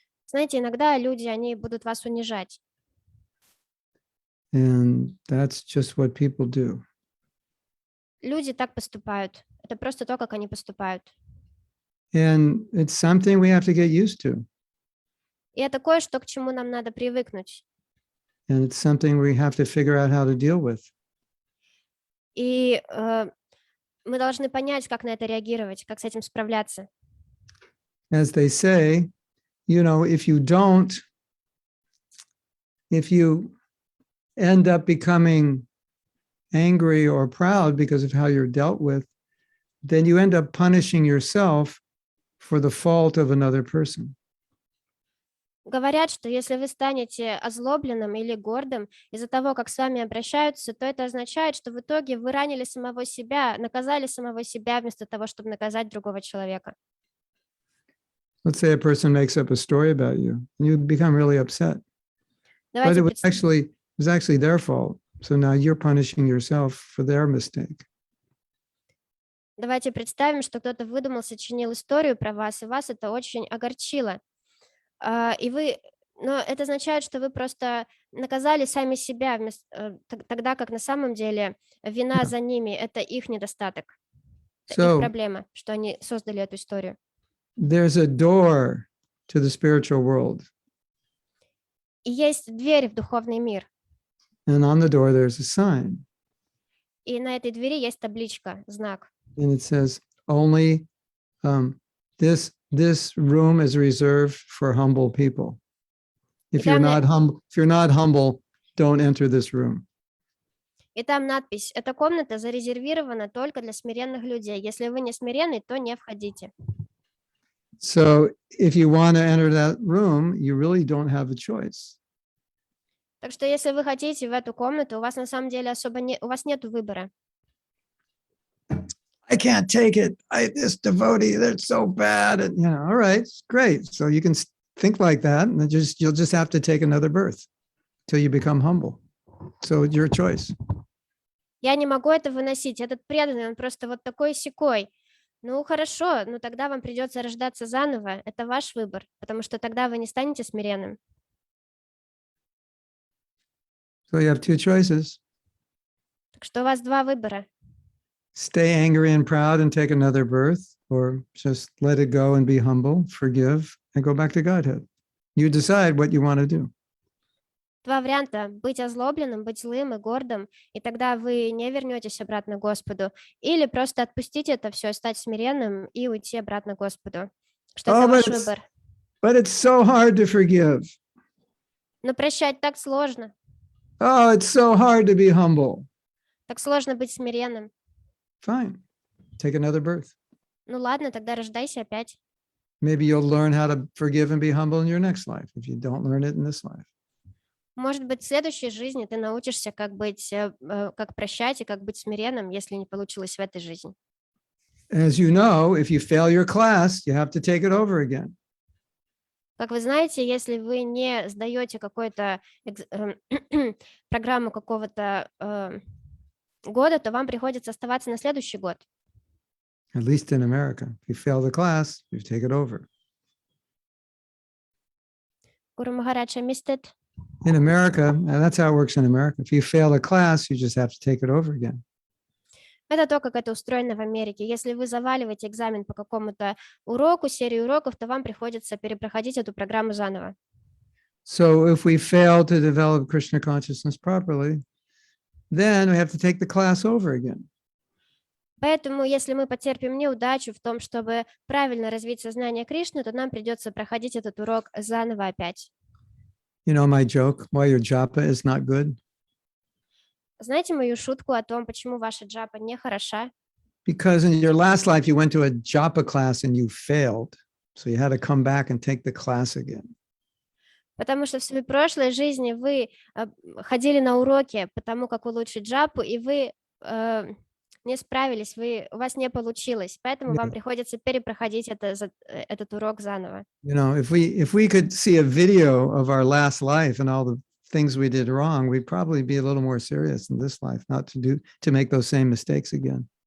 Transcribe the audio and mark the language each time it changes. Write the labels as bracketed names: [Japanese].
[Russian] Знаете, иногда люди, они будут вас унижать. [English] And that's just what people do. [Russian] Люди так поступают. Это просто то, как они поступают. [English] And it's something we have to get used to. [Russian] И это кое-что, к чему нам надо привыкнуть. [English] And it's something we have to figure out how to deal with. [Russian] И мы должны понять, как на это реагировать, как с этим справляться. [English] As they say, if you end up becoming angry or proud because of how you're dealt with, then you end up punishing yourself for the fault of another person. [Russian] Говорят, что если вы станете озлобленным или гордым из-за того, как с вами обращаются, то это означает, что в итоге вы ранили самого себя, наказали самого себя вместо того, чтобы наказать другого человека. [English] Let's say a person makes up a story about you, and you become really upset. But [Russian] Давайте, [English] it was actually their fault. So now you're punishing yourself for their mistake. [Russian] давайте представим, что кто-то выдумал, сочинил историю про вас, и вас это очень огорчило. Но это означает, что вы просто наказали сами себя, тогда как на самом деле вина [English] Yeah. [Russian] за ними — это их недостаток, это их [English] So [Russian] проблема, что они создали эту историю. [English] there's a door to the spiritual world. [Russian] И есть дверь в духовный мир, [English] And on the door, there's a sign. [Russian] и на этой двери есть табличка, знак. [English] And it says, only this room is reserved for humble people. If you're not humble, don't enter this room. [Russian] И там надпись: эта комната зарезервирована только для смиренных людей. Если вы не смиренный, то не входите. [English] So if you want to enter that room, you really don't have a choice. [Russian] Так что если вы хотите в эту комнату, у вас на самом деле у вас нету выбора. [English] I can't take it. This devotee, they're so bad. And, all right, great. So you can think like that, and you'll just have to take another birth till you become humble. So it's your choice. [Russian] Я не могу это выносить. Этот преданный, он просто вот такой-сякой. Ну, хорошо, но тогда вам придется рождаться заново. Это ваш выбор, потому что тогда вы не станете смиренным. [English] So you have two choices. [Russian] Так что у вас два выбора. [English] Stay angry and proud and take another birth, or just let it go and be humble, forgive, and go back to Godhead. You decide what you want to do. [Russian] Два варианта: быть озлобленным, быть злым и гордым, и тогда вы не вернетесь обратно к Господу, или просто отпустить это все, стать смиренным и уйти обратно к Господу. Что это ваш выбор. [English] But it's so hard to forgive. [Russian] Но прощать так сложно. [English] Oh, it's so hard to be humble. [Russian] Так сложно быть смиренным. [English] Fine. Take another birth. [Russian] Ну ладно, тогда рождайся опять. [English] Maybe you'll learn how to forgive and be humble in your next life if you don't learn it in this life. [Russian] Может быть, в следующей жизни ты научишься, как прощать и как быть смиренным, если не получилось в этой жизни. [English] As you know, if you fail your class, you have to take it over again. [Russian] Как вы знаете, если вы не сдаете какую-то программу какого-то года, то вам приходится оставаться на следующий год. [English] At least in America. If you fail the class, you take it over. Guru Maharaj, I missed it. In America, and that's how it works in America. If you fail a class, you just have to take it over again. [Russian] Это то, как это устроено в Америке. Если вы заваливаете экзамен по какому-то уроку, серию уроков, то вам приходится перепроходить эту программу заново. [English] So if we fail to develop Krishna consciousness properly, then we have to take the class over again. [Russian] Поэтому, если мы потерпим неудачу в том, чтобы правильно развить сознание Кришны, то нам придется проходить этот урок заново опять. [English] You know my joke, why your japa is not good? [Russian] Знаете мою шутку о том, почему ваша джапа не хороша? [English] Because in your last life, you went to a japa class and you failed. So you had to come back and take the class again. [Russian] Потому что в своей прошлой жизни вы ходили на уроки по тому, как улучшить джапу, и вы не справились, у вас не получилось, поэтому вам приходится перепроходить этот урок заново. [English] You know, if we could see a video of our last life and all the things we did wrong, we'd probably be a little more serious in this life, not to make those same mistakes again.